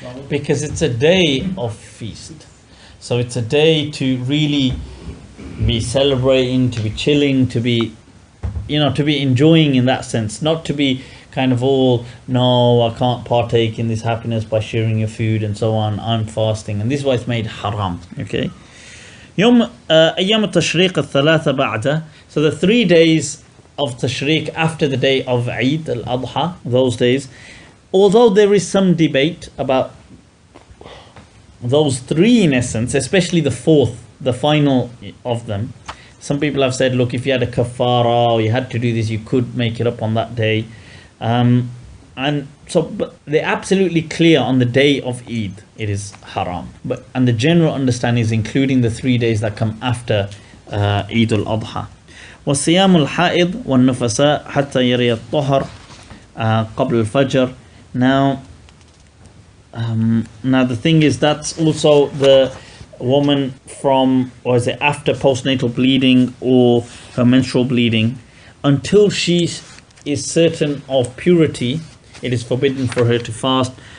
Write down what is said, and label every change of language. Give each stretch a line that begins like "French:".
English: Because it's a day of feast. So it's a day to really be celebrating, to be chilling, to be enjoying in that sense. Not to be kind of all, no, I can't partake in this happiness by sharing your food and so on. I'm fasting. And this is why it's made haram. Okay.
Arabic: أيام التشريق الثلاثة بعده.
English: So the 3 days of Tashriq after the day of Eid al-Adha, those days, although there is some debate about those 3 in essence, especially the 4th, the final of them. Some people have said, look, if you had a kafara or you had to do this, you could make it up on that day. But they're absolutely clear on the day of Eid, it is haram. And the general understanding is including the 3 days that come after Eid al-Adha.
Arabic: وصيام الحائض والنفساء حتى يري الطهر قبل الفجر.
English: Now the thing is, that's also the woman from, or is it after postnatal bleeding or her menstrual bleeding, until she is certain of purity, it is forbidden for her to fast.